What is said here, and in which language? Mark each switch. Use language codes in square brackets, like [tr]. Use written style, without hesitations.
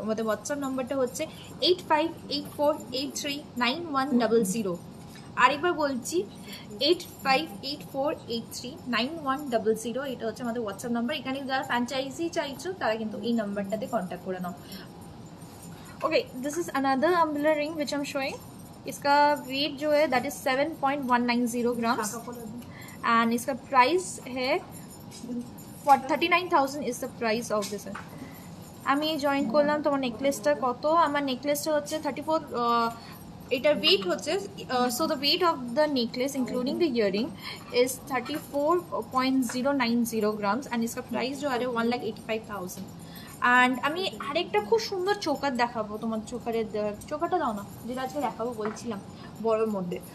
[bn] আমাদের হোয়াটসঅ্যাপ নাম্বারটা হচ্ছে 8584839100। আরেকবার বলছি 8584839100, এটা হচ্ছে আমাদের হোয়াটসঅ্যাপ নাম্বার। এখানে যারা ফ্র্যাঞ্চাইজি চাইছো তারা কিন্তু এই নাম্বারটাতে কন্ট্যাক্ট করে নাও। [en] Okay, this is another umbrella ring which I am showing. [hi] इसका वेट जो है [en] That is 7.190 grams and इसका price है 39,000 is the price of this. [bn] আমি জয়েন করলাম। তোমার নেকলেসটা কত? আমার নেকলেসটা হচ্ছে 34, এটার ওয়েট হচ্ছে, [en] so the weight of the necklace including the earring is 34.090 grams [hi] and इसका प्राइस जो है [en] 1,85,000। [bn] অ্যান্ড আমি আরেকটা খুব সুন্দর চোকার দেখাবো তোমার। চোকারটা দাও না, যেটা আজকে দেখাবো বলছিলাম বড়োর মধ্যে।